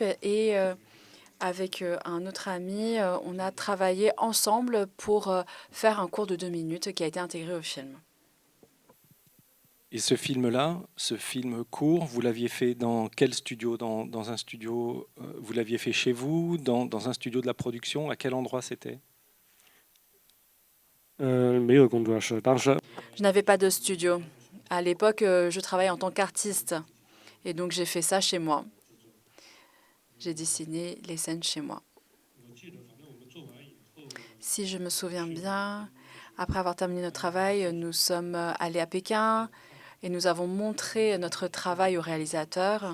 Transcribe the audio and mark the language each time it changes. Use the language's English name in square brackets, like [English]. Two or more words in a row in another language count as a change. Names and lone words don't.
[French] Et avec un autre ami, on a travaillé ensemble pour faire un cours de 2 minutes qui a été intégré au film. Et ce film-là, ce film court, vous l'aviez fait dans quel studio? Dans un studio, vous l'aviez fait chez vous, dans un studio de la production? À quel endroit c'était? [Chinese] 没有工作室，当时 [French] Je n'avais pas de studio. À l'époque, je travaillais en tant qu'artiste. Et donc, j'ai fait ça chez moi. J'ai dessiné les scènes chez moi. Si je me souviens bien, après avoir terminé notre travail, nous sommes allés à Pékin et nous avons montré notre travail au réalisateur.